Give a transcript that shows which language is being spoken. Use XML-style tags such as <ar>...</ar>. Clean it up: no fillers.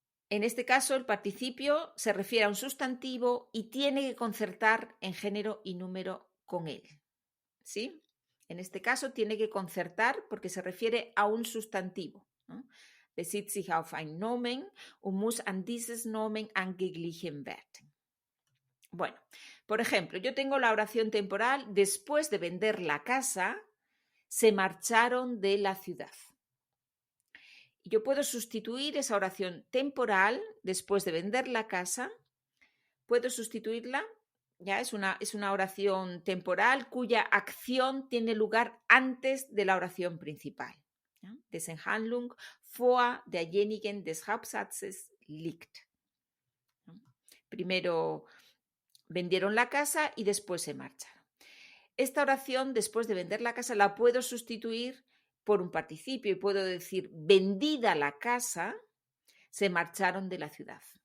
<es>En este caso, el participio se refiere a un sustantivo y tiene que concertar en género y número con él, ¿sí? En este caso, tiene que concertar porque se refiere a un sustantivo, ¿no?</es> <de>Bezieht sich auf ein Nomen und muss an dieses Nomen angeglichen werden.</de> <es>Bueno, por ejemplo, yo tengo la oración temporal: después de vender la casa, se marcharon de la ciudad. Yo puedo sustituir esa oración temporal, después de vender la casa, puedo sustituirla, ya es una oración temporal cuya acción tiene lugar antes de la oración principal. ¿Ya?</es> <de>Dessen Handlung vor derjenigen des Hauptsatzes liegt.</de> <es>¿No? Primero vendieron la casa y después se marcharon. Esta oración, después de vender la casa, la puedo sustituir por un participio y puedo decir: vendida la casa, se marcharon de la ciudad.</es>